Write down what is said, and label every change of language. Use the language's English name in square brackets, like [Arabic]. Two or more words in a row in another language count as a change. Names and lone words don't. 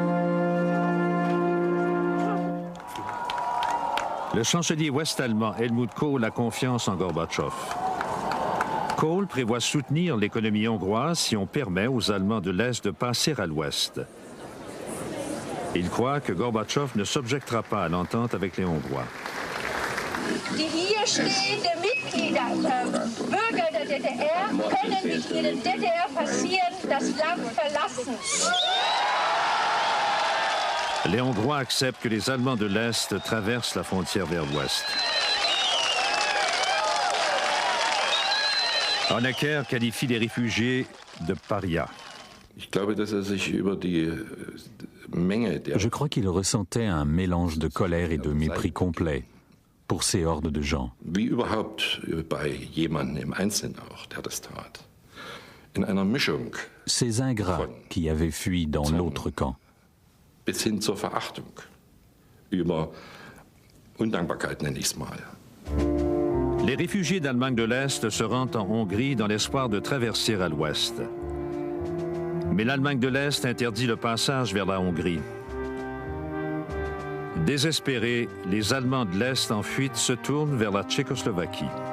[French] Le chancelier ouest-allemand Helmut Kohl a confiance en Gorbatchev. Kohl prévoit soutenir l'économie hongroise si on permet aux Allemands de l'Est de passer à l'Ouest. Il croit que Gorbatchev ne s'objectera pas à l'entente avec les Hongrois. [German] Die hier stehenden Mitglieder, Bürger der DDR, können mit ihnen DDR passieren, das Land verlassen. [French] Les Hongrois acceptent que les Allemands de l'Est traversent la frontière vers l'Ouest. Honecker qualifie les réfugiés de parias. Je crois qu'il ressentait un mélange de colère et de mépris complet pour ces hordes de gens. Ces ingrats qui avaient fui dans l'autre camp. [German] Bis hin zur Verachtung, über Undankbarkeit nenne ich es mal. [French] Les réfugiés d'Allemagne de l'Est se rendent en Hongrie dans l'espoir de traverser à l'Ouest. Mais l'Allemagne de l'Est interdit le passage vers la Hongrie. Désespérés, les Allemands de l'Est en fuite se tournent vers la Tchécoslovaquie.